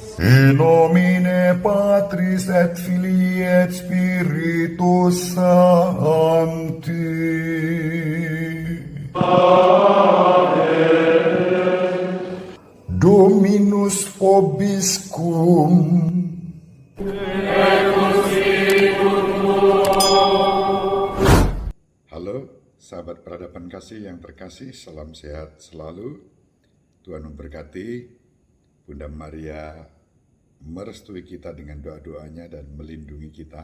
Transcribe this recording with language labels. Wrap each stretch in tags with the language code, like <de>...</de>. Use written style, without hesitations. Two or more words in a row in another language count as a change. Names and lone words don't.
<la>In nomine Patris et Filii et Spiritus Sancti. Dominus vobiscum.</la> <id>Halo, sahabat peradaban kasih yang terkasih, salam sehat selalu. Tuhan memberkati. Bunda Maria merestui kita dengan doa-doanya dan melindungi kita.</id>